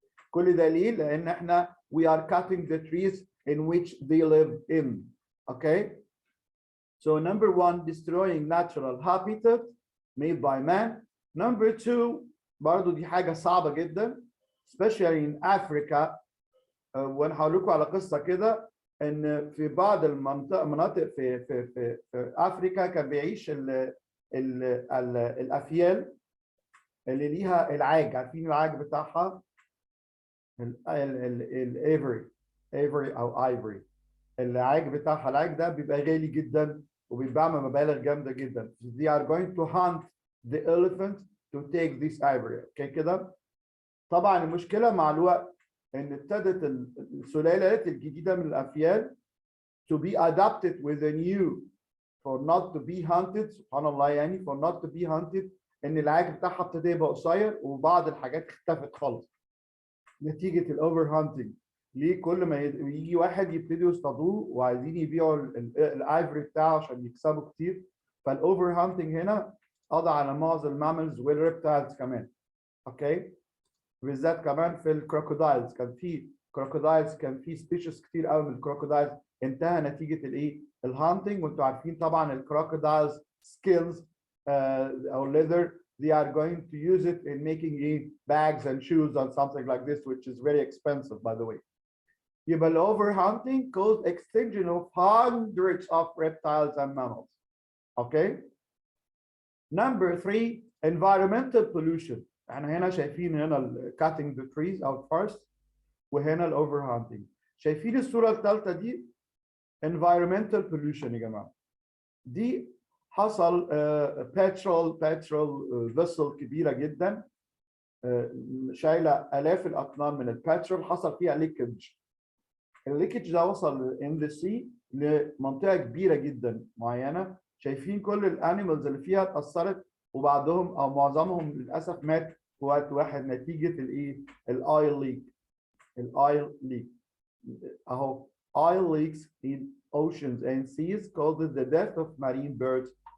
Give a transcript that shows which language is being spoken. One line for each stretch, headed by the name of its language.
Arabic: كل ده ليه؟ لأن احنا
English: we are cutting the trees in which they live in. Okay. So number one, destroying natural habitat made by man. Number two,
Arabic: برضو دي حاجة صعبة جدا
English: especially in Africa.
Arabic: وانا هقول لكم على قصة كده ان في بعض المناطق في افريكا كان بيعيش الافيال اللي ليها العاج. عارفين العاج بتاعها الايفري او ايفري. العاج بتاعها العاج ده بيبقى غالي جدا وبيتباع بمبالغ جامده جدا.
English: They are going to hunt the elephant to take this ivory.
Arabic: اوكي كده. طبعا المشكله مع الوقت ان ابتدت السلالات الجديده من الافيال
English: to be adapted with a new for not to be hunted
Arabic: سبحان الله يعني for not to be hunted ان العاج بتاعها ابتدى يبقى قصير وبعض الحاجات اختفت خالص نتيجه الاوفر هانتنج. ليه؟ كل ما يجي واحد يبتدوا يصطادوه وعايزين يبيعوا الايفري بتاعه عشان يكسبوا كتير، فالاوفر هانتنج هنا قضى على معظم الماملز والريبتايلز كمان. اوكي؟ بالذات كمان في الكروكودايلز، كان في كروكودايلز، كان في سبيشيز كتير قوي من الكروكودايلز انتهى نتيجه الايه؟ الهانتنج. وانتوا عارفين طبعا الكروكودايلز سكيلز او
English: leather they are going to use it in making bags and shoes and something like this, which is very expensive by the way. يبقى overhunting caused extinction of hundreds of reptiles and mammals. Okay. Number 3, environmental pollution.
Arabic: احنا هنا شايفين هنا
English: cutting the trees out first وهنا overhunting.
Arabic: شايفين الصورة الثالثة دي environmental pollution يا جماعة. دي حصل petrol vessel كبيرة جدا شايلة آلاف الأطنان من البترول، حصل فيها ليكج. الليكج ده وصل in the sea لمنطقة كبيرة جدا معينة. شايفين كل الانيمالز اللي فيها اتأثرت وبعضهم أو معظمهم للأسف مات في وقت واحد نتيجة الإيه؟ الأويل ليك.
English: الأويل ليك أهو oil leaks in oceans and seas caused the death of marine birds.